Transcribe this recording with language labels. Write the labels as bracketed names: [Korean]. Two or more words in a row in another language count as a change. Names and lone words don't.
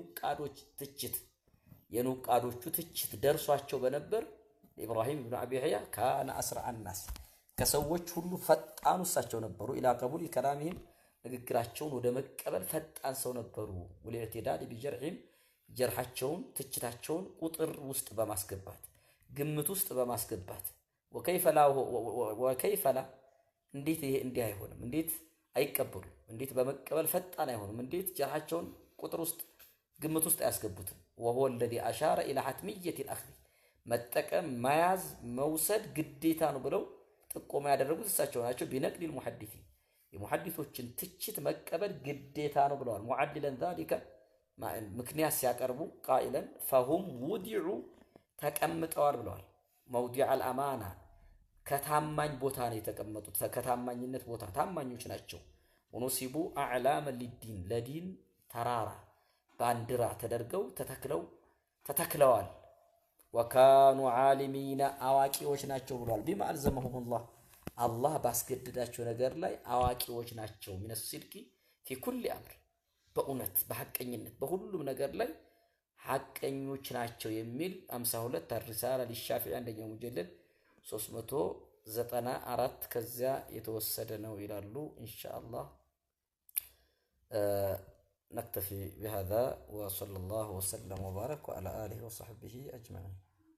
[Amharic] የኑቃዶቹ ትችት ደርሷቸው በነበር ኢብራሂም ኢብኑ አቢ የህያ [Arabic] كان أسرع الناس [Amharic] ከሰዎች ሁሉ ፈጣኑ እሳቸው ነበሩ [Arabic] إلى قبول كلامهم [Amharic] ንግግራቸውን ወደ መቀበል ፈጣን ሰው ነበሩ። [Arabic] والاعتداد بجرحهم [Amharic] ጀርሐቸውን ትችታቸውን ቁጥር ውስጥ በማስገባት ግምት ውስጥ በማስገባት ወከይፈላ እንዴት ይሄ እንዲህ አይሆንም እንዴት አይቀበሉ እንዴት በመቀበል ፈጣን አይሆንም እንዴት ጀርሐቸውን ቁጥር ውስጥ ግምት ውስጥ አያስገቡትም። [Arabic] وهو الذي أشار إلى حتمية الأخذ [Amharic] መጠቀም መያዝ መውሰድ ግዴታ ነው ብለው ጥቆማ ያደረጉት እሳቸው ናቸው። [Arabic] بنقل المحدث [Amharic] የሙሐዲሶችን ትችት መቀበል ግዴታ ነው ብለዋል። [Arabic] معللا ذلك [Amharic] ምክንያት ሲያቀርቡ [Arabic] قائلا فهم وضعوا [Amharic] ተቀምጠዋል ብለዋል። [Arabic] موضع الأمانة [Amharic] ከታማኝ ቦታ ነው የተቀመጡት ከታማኝነት ቦታ ታማኞች ናቸው። [Arabic] ونصبوا أعلاما للدين [Amharic] ለዲን ተራራ ባንዲራ ተደርገው ተተክለዋል። [Arabic] وكانوا عالمين [Amharic] አዋቂዎች ናቸው ብሏል። [Arabic] بما ألزمهم الله [Amharic] አላህ ባስገደዳቸው ነገር ላይ አዋቂዎች ናቸው። [Arabic] من الصدق في كل أمر [Amharic] በእውነት በሐቀኝነት በሁሉም ነገር ላይ ሐቀኞች ናቸው የሚል 52 الرسالة للشافعي አንደኛው ሙጀለድ 394 ከዚያ የተወሰደ ነው ይላሉ። ኢንሻአላህ [Arabic] نكتفي بهذا وصلى الله وسلم وبارك على آله وصحبه أجمعين.